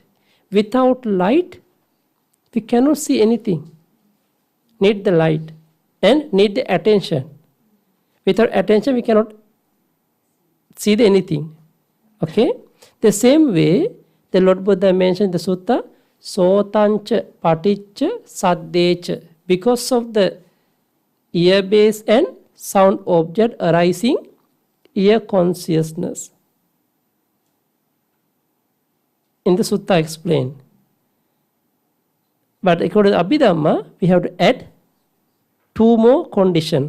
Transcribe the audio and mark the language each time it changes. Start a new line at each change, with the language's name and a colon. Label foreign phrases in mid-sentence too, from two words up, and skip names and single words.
English: Without light, we cannot see anything. Need the light and need the attention. Without attention, we cannot see anything. Okay? The same way, the Lord Buddha mentioned in the sutta,
Pali: sotancha paticca saddecha.
English: Because of the ear base and sound object arising ear consciousness. In the sutta explained. But according to Abhidhamma, we have to add two more conditions.